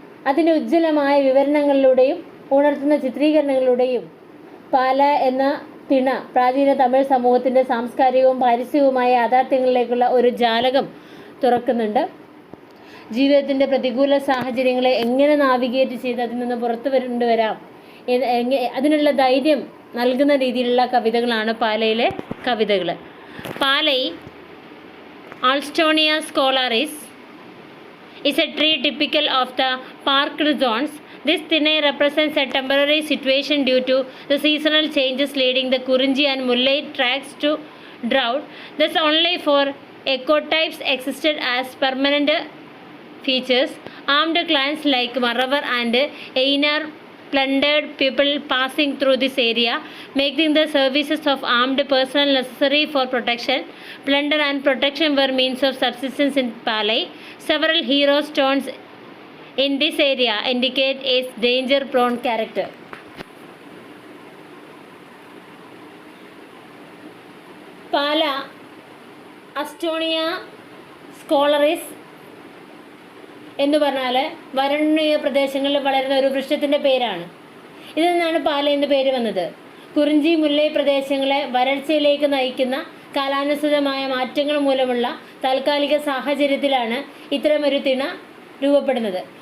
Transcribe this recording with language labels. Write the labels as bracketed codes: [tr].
[ml] അതിൻ്റെ ഉജ്ജ്വലമായ വിവരണങ്ങളിലൂടെയും ഉണർത്തുന്ന ചിത്രീകരണങ്ങളിലൂടെയും പാല എന്ന തിണ പ്രാചീന തമിഴ് സമൂഹത്തിൻ്റെ സാംസ്കാരികവും പാരിസ്ഥിതികവുമായ യാഥാർത്ഥ്യങ്ങളിലേക്കുള്ള ഒരു ജാലകം തുറക്കുന്നുണ്ട്. ജീവിതത്തിൻ്റെ പ്രതികൂല സാഹചര്യങ്ങളെ എങ്ങനെ നാവിഗേറ്റ് ചെയ്ത് അതിൽ നിന്ന് പുറത്തു കൊണ്ടുവരാം, അതിനുള്ള ധൈര്യം നൽകുന്ന രീതിയിലുള്ള കവിതകളാണ് പാലയിലെ കവിതകൾ. [en] Palai Alstonia scholaris is a tree typical of the parked zones. This Tinai represents a temporary situation due to the seasonal changes leading the Kurinji and Mullai tracts to drought. Thus only for ecotypes existed as permanent features. Armed clans like Maravar and Einar plundered people passing through this area, making the services of armed personnel necessary for protection. Plunder and protection were means of subsistence in Palai. Several hero stones in this area indicate its danger-prone character. [ml] പാല അസ്റ്റോണിയ സ്കോളറിസ് എന്ന് പറഞ്ഞാൽ വരണ്യ പ്രദേശങ്ങളിൽ വളരുന്ന ഒരു വൃക്ഷത്തിൻ്റെ പേരാണ്. ഇതിൽ നിന്നാണ് പാല എന്ന് പേര് വന്നത്. കുറിഞ്ചി മുല്ലൈ പ്രദേശങ്ങളെ വരൾച്ചയിലേക്ക് നയിക്കുന്ന കാലാനുസൃതമായ മാറ്റങ്ങൾ മൂലമുള്ള താൽക്കാലിക സാഹചര്യത്തിലാണ് ഇത്തരമൊരു തിണ രൂപപ്പെടുന്നത്.